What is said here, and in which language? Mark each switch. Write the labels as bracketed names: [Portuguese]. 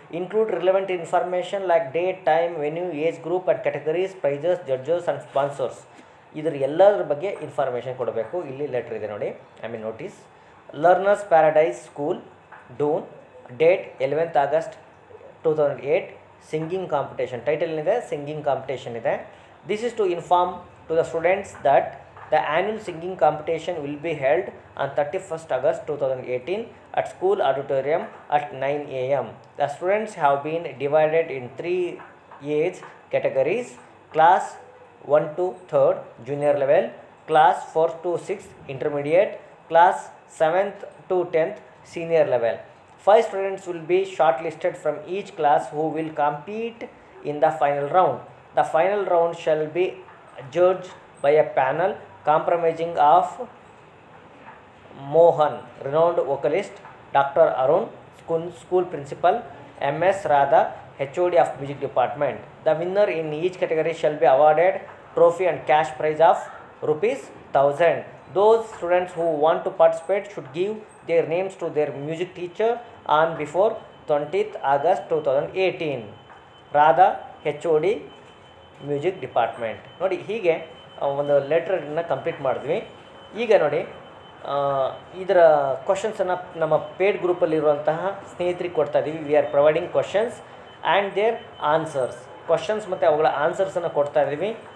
[English] Include relevant information like date, time, venue, age group and categories, prizes, judges and sponsors. [Kannada] ಇದ್ರ ಎಲ್ಲರ ಬಗ್ಗೆ information ಕೊಡಬೇಕು. ಇಲ್ಲಿ letter ಇದೆ ನೋಡಿ, notice. Learners paradise school, Doon, date 11th August 2008 singing competition. Title ಏನಿದೆ, singing competition ಇದೆ. [English] This is to inform to the students that the annual singing competition will be held on 31st August 2018 at school auditorium at 9 a.m. The students have been divided in 3 age categories: class 1 to 3rd junior level, class 4 to 6th intermediate, class 7th to 10th senior level. 5 students will be shortlisted from each class who will compete in the final round. The final round shall be judged by a panel comprising of Mohan, renowned vocalist, Dr. Arun, school principal, MS Radha, HOD of music department. The winner in each category shall be awarded trophy and cash prize of ₹1,000. Those students who want to participate should give their names to their music teacher on before 20th August 2018. Radha, HOD, music department. [Kannada] ನೋಡಿ, ಹೀಗೆ ಒಂದು ಲೆಟ್ರನ್ನ complete ಮಾಡಿದ್ವಿ. ಈಗ ನೋಡಿ, ಇದರ ಕ್ವಶನ್ಸನ್ನು ನಮ್ಮ paid ಗ್ರೂಪಲ್ಲಿರುವಂತಹ ಸ್ನೇಹಿತರಿಗೆ ಕೊಡ್ತಾ ಇದ್ದೀವಿ. [English] We are providing questions and their answers. [Kannada] Questions ಮತ್ತು ಅವುಗಳ ಆನ್ಸರ್ಸನ್ನು ಕೊಡ್ತಾ ಇದ್ದೀವಿ.